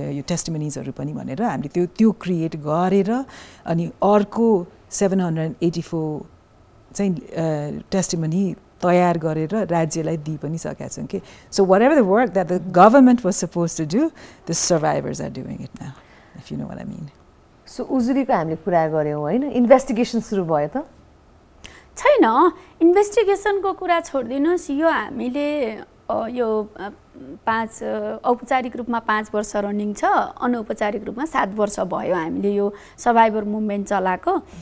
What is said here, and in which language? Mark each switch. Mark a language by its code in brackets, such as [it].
[ne] testimoniesहरू पनि भनेर हामीले त्यो क्रिएट गरेर अनि अर्को 784 चाहिँ टेस्टिमनी तयार गरेर राज्यलाई दिइ पनि सकेका छौँ कि। [en] So whatever the work that the government was supposed to do, the survivors are doing it now, if you know what I mean. [ne] So उजुरीको हामीले कुरा गर्यौँ हैन, इन्भेस्टिगेसन सुरु भयो त? छैन, इन्भेस्टिगेसनको कुरा छोड्दिनुस्। यो हामीले यो 5 औपचारिक रूपमा 5 वर्ष रनिङ छ, अनौपचारिक रूपमा 7 वर्ष भयो हामीले यो सर्भाइभर मुभमेन्ट चलाएको।